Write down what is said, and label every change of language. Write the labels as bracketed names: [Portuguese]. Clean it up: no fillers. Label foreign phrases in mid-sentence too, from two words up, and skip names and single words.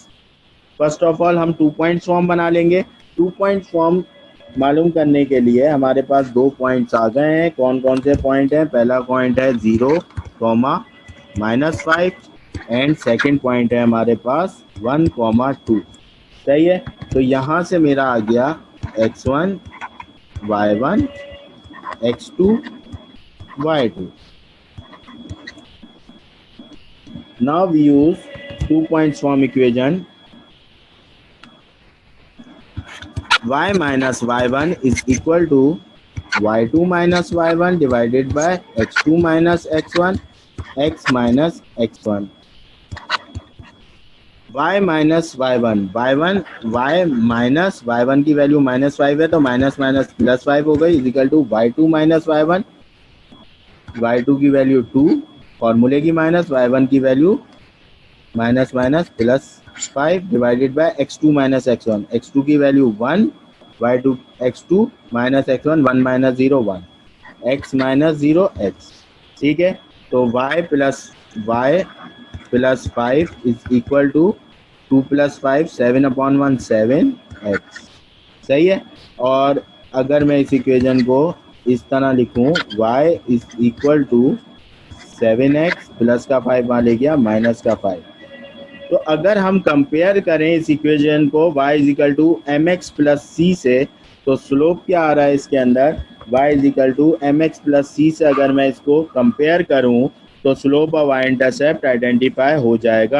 [English] first of all [Hindi] हम 2 [English] point form [Hindi] बना लेंगे। 2 [English] point form [Hindi] मालूम करने के लिए हमारे पास 2 पॉइंट्स आ गए हैं। कौन कौन से पॉइंट हैं? पहला पॉइंट है 0, -5 [English] and second point [Hindi] है हमारे पास 1, 2। सही है। तो यहाँ से मेरा आ गया x1, y1, x2, y2। [English] Now we use 2 points form equation. Y minus y1 is equal to y2 minus y1 divided by x2 minus x1, x minus x1। y minus y1, y minus y1 [Hindi] की वैल्यू -5 है, तो [English] minus minus [Hindi] +5 हो गई, [English] equal to y2 minus y1, [Hindi] y2 की वैल्यू 2, फॉर्मूले की माइनस, y1 की वैल्यू -+5 [English] divided by x2 minus x1, [Hindi] x2 की वैल्यू 1, [English] y2 x2 minus x1 1 minus 0 1, x minus 0 x। [Hindi] ठीक है। [English] तो y plus 5 is equal to 2 plus 5 7/1 7x। [Hindi] सही है। और अगर मैं इस इक्वेशन को इस तरह लिखूं, [English] y is equal to 7x, [Hindi] प्लस का 5 वहाँ ले गया, माइनस का 5। तो अगर हम कंपेयर करें इस इक्वेशन को [English] y equal to mx plus c [Hindi] से, तो स्लोप क्या आ रहा है इसके अंदर? [English] y equal to mx plus c [Hindi] से अगर मैं इसको कंपेयर करूं तो स्लोप और [English] y intercept [Hindi] आइडेंटिफाई हो जाएगा।